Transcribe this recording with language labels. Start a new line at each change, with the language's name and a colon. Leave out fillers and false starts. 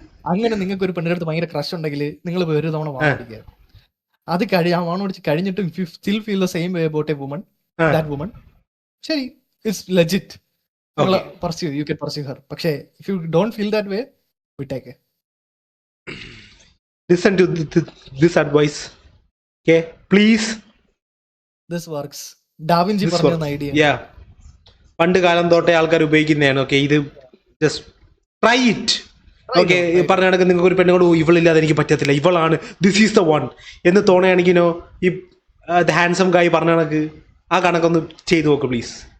Malayalam: അങ്ങനെ നിങ്ങൾക്ക് ഒരു പെണ്ണിന്റെ അടുത്ത് ഭയങ്കര ക്രഷ് ഉണ്ടെങ്കിൽ നിങ്ങൾ ഒരു തവണ വാണിക്കുക. അത് വാണോടിച്ച് കഴിഞ്ഞിട്ടും
English: if you still feel the same way about a woman, that woman,
Malayalam: ശരി,
English: It's legit, you can pursue her.
Malayalam: പക്ഷേ
English: if you don't feel that way, we take it. Listen to this advice, okay, please. This works.
Malayalam: Da Vinci പറഞ്ഞ idea, yeah, പണ്ട് കാലം തൊട്ടേ ആൾക്കാർ ഉപയോഗിക്കുന്നതാണ്. Okay, ഇത്
English: Just try it.
Malayalam: Okay, പറഞ്ഞ കണക്ക് നിങ്ങൾക്ക് ഒരു പെണ്ണുകൊണ്ട് ഇവളില്ലാതെ എനിക്ക് പറ്റത്തില്ല, ഇവളാണ്
English: this is the one
Malayalam: എന്ന് തോന്നുകയാണെങ്കിലോ ഈ ഹാൻസം ഗായ് പറഞ്ഞ കണക്ക് ആ കണക്കൊന്ന് ചെയ്തു നോക്ക് പ്ലീസ്.